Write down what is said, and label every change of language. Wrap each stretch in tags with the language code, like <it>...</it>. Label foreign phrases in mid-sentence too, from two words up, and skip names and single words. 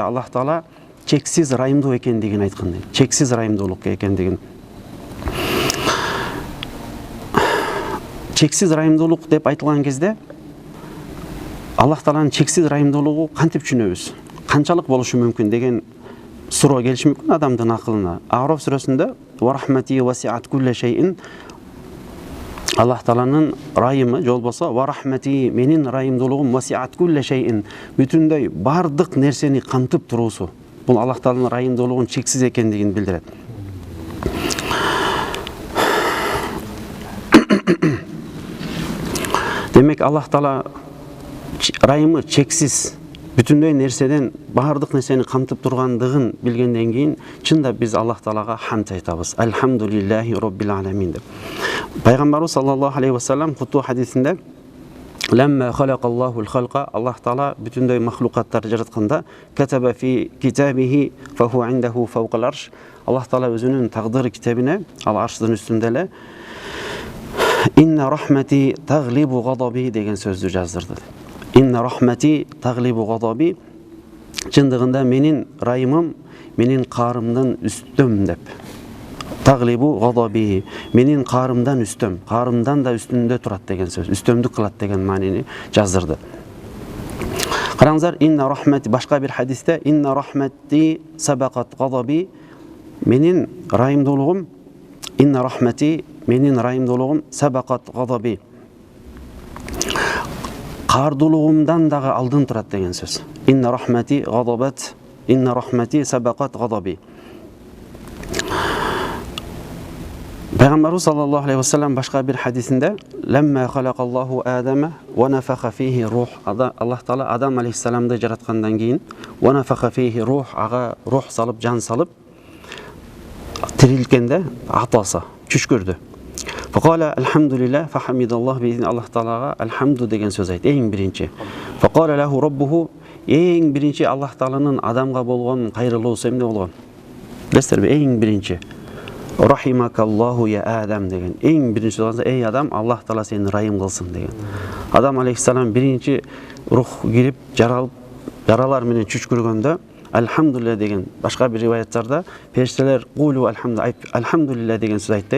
<ky>Аллах Таала чексиз райымдуу экендигин айткын дейт. Чексиз райымдуулук экендигин. Чексиз райымдуулук деп айтылган кезде Аллах Тааланын чексиз райымдуулугу кантип түшүнөбүз? Канчалык болушу мүмкүн деген суроо келиши мүмкүн адамдын акылына. А'раф сүрөсүндө</ky> <ar>ورحمتي وسعت كل شيء,</ar> <ky>Аллах Тааланын райымы же болбосо</ky> <ar>ورحمتي,</ar> <ky>менин райымдуулугум</ky> <ar>وسعت كل شيء,</ar> <ky>бүтүндөй бардык нерсени камтып туруусу. Бул Аллах Тааланын райымдуулугунун чексиз экендигин билдирет. Демек Аллах Таала райымы чексиз, бүтүндөй нерседен бардык нерсени камтып тургандыгын билгенден кийин чында биз Аллах Таалага хамд айтабыз. Алхамдулиллахи роббил аламин деп. Пайгамбарыбыз саллаллаху алейхи вассалам куту хадисинде</ky> <ar>لما خلق الله الخلق,</ar> <ky>Аллах Таала бүтүндөй махлукаттарды жаратканда</ky> <ar>كتب في كتابه فهو عنده فوق العرش,</ar> <ky>Аллах Таала өзүнүн тагдыр китебине, ал арштын үстүндө эле</ky> <ar>إن رحمتي تغلب غضبي</ar> <ky>деген сөздү жаздырды.</ky> <ar>إن رحمتي تغلب غضبي,</ar> <ky>чындыгында менин райымым менин каарымдан үстөм деп.</ky> <ar>تغلب غضبي,</ar> <ky>менин каарымдан үстөм, каарымдан да үстүндө турат деген сөз, үстөмдүк кылат деген маанини жаздырды. Караңыздар,</ky> <ar>إن رحمتي,</ar> <ky>башка бир хадисте</ky> <ar>إن رحمتي سبقت غضبي,</ar> <ky>менин райымдуулугум,</ky> <ar>إن رحمتي,</ar> <ky>менин райымдуулугум</ky> <ar>سبقت غضبي.</ar> <ky>каардуулугумдан дагы алдын турат деген сөз.</ky> <ar>إن رحمتي غضبت، إن رحمتي سبقت غضبي.</ar> <ky>Пайгамбарыбыз саллаллаху алейхи вассалам башка бир хадисинде</ky> <ar>لما خلق الله آدم ونفخ فيه الروح,</ar> <ky>Аллах таала Адам алейхиссаламды жараткандан кийин</ky> <ar>ونفخ فيه الروح,</ar> <ky>ага рух салып, жан салып тирилткенде атасы чүчкүрдү.</ky> <ar>فقال الحمد لله فحمد الله,</ar> <ky>бизин Аллах таалага алхамду деген сөз айт, эң биринчи.</ky> <ar>فقال له ربه,</ar> <ky>эң биринчи Аллах тааланын адамга болгон кайрылуусу эмне болгон? Билесиздерби, эң биринчи</ky> <ar>رحمك الله يا آدم</ar> <ky>деген. Эң биринчи болгон, эй Адам, Аллах таала сени райым кылсын деген. Адам алейхиссалам биринчи рух кирип жаралар менен чүчкүргөндө алхамдулилlah деген, башка бир риваяттарда периштелер кулу алхамдулилlah деген сөз айтты.</ky>